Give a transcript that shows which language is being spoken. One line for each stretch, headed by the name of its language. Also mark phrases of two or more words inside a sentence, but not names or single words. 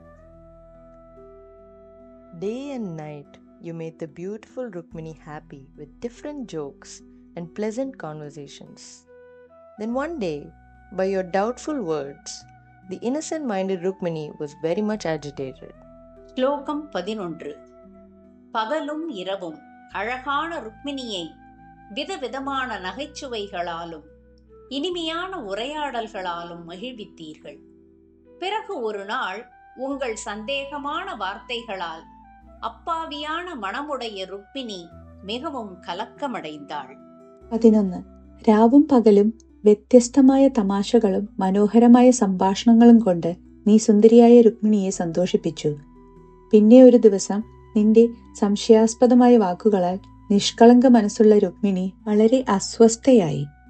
English: Day and night, you made the beautiful Rukmini happy with different jokes and pleasant conversations. Then one day, by your doubtful words, the innocent-minded Rukmini was very much agitated.
Tamil: ஸ்லோகம் 11. பகலும் இரவும் அழகான ருக்மிணியை விதவிதமான நகைச்சுவைகளாலும் இனிமையான உரையாடல்களாலும் மகிழ்வித்தீர்கள். பிறகு ஒரு நாள் உங்கள் சந்தேகமான வார்த்தைகளால் அப்பாவியான மனமுடைய ருக்மிணி மிகவும் കലക്കമടൈந்தாள். 11.
Malayalam: രാവും പകലും വ്യത്യസ്തമായ തമാശകളും മനോഹരമായ സംഭാഷണങ്ങളും കൊണ്ട് നീ സുന്ദരിയായ രുക്മിണിയെ സന്തോഷിപ്പിച്ചു. പിന്നെ ഒരു ദിവസം നിന്റെ സംശയാസ്പദമായ വാക്കുകളാൽ നിഷ്കളങ്ക മനസ്സുള്ള രുക്മിണി വളരെ അസ്വസ്ഥയായി.